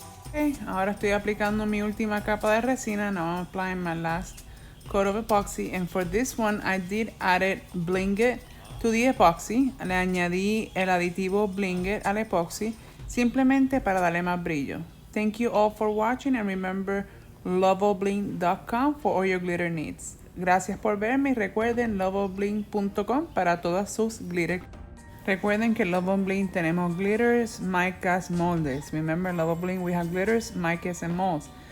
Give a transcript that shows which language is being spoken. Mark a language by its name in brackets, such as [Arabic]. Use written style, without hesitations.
[Spanish] Okay, ahora estoy aplicando mi última capa de resina. [English] Now I'm applying my last coat of epoxy. And for this one, I did add Bling It to the epoxy. [Spanish] Le añadí el aditivo Bling It al epoxy simplemente para darle más brillo. [English] Thank you all for watching and remember loveallbling.com for all your glitter needs. [Spanish] Gracias por verme y recuerden loveallbling.com para todas sus glitter. Recuerden que Love All Bling tenemos glitters, micas, moldes. [English] Remember, Love All Bling, we have glitters, micas, and molds.